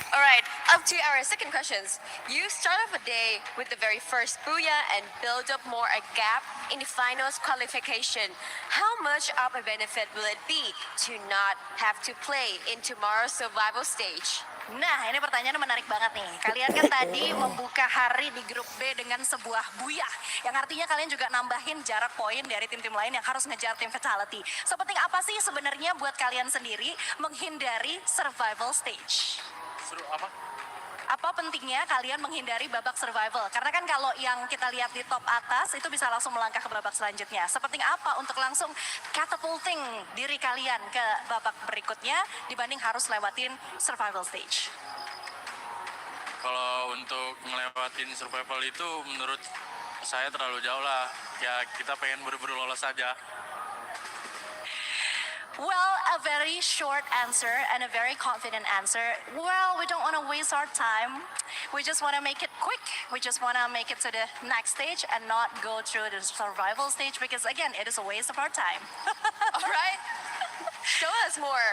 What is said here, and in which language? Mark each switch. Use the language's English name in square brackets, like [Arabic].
[English] All right, up to our second questions. You start off a day with the very first Booyah and build up more a gap in the finals qualification. How much of a benefit will it be to not have to play in tomorrow's survival stage? [Indonesian] Nah, ini pertanyaan menarik banget nih. Kalian kan tadi membuka hari di grup B dengan sebuah booyah, yang artinya kalian juga nambahin jarak poin dari tim-tim lain yang harus ngejar tim Fatality. Sepenting apa sih sebenarnya buat kalian sendiri menghindari survival stage? Seru apa? Apa pentingnya kalian menghindari babak survival? Karena kan kalau yang kita lihat di top atas itu bisa langsung melangkah ke babak selanjutnya. Sepenting apa untuk langsung catapulting diri kalian ke babak berikutnya dibanding harus lewatin survival stage? Kalau untuk ngelewatin survival itu menurut saya terlalu jauh lah. Ya kita pengen buru-buru lolos saja. [English] Well, a very short answer and a very confident answer. Well, we don't want to waste our time. We just want to make it quick. We just want to make it to the next stage and not go through the survival stage because, again, it is a waste of our time. All right. Show us more.